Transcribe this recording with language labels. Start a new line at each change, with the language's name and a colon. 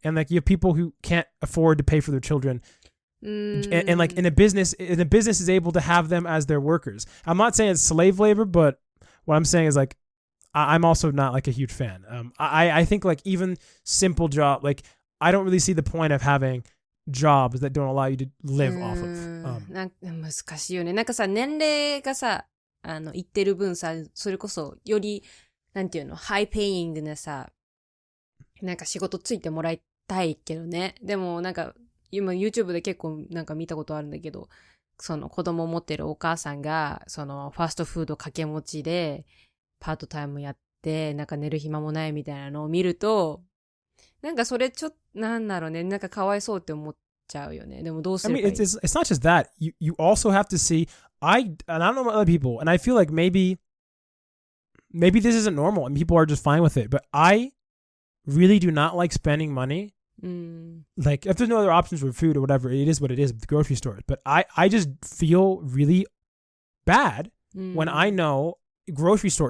English: And like you have people who can't afford to pay for their children. And like in a business is able to have them as their workers. I'm not saying it's slave labor, but what I'm saying is like, I'm also not like a huge fan. I think like even simple job, like I don't really see the point of having jobs that don't allow you to live off of.
Japanese: なんか難しいよね。なんかさ、年齢がさ、言ってる分さ、それこそ、より、なんていうの、ハイペイングなさ、なんか仕事ついてもらいたいけどね。でもなんか、今 YouTube で結構なんか見たことあるんだけど、その子供を持ってるお母さんが、そのファストフード掛け持ちで、パートタイムやって、なんか寝る暇もないみたいなのを見ると、なんかそれなんだろうね、なんかかわいそうって思っちゃうよね。でもどうす
English: I
Japanese: ればい
English: mean,
Japanese: い
English: it's not just that. You also have to see. And I don't know about other people, and I feel like maybe this isn't normal, and people are just fine with it. But I really do not like spending money. Like if there's no other options for food or whatever, it is what it is at the grocery store. But I just feel really bad when I know grocery store.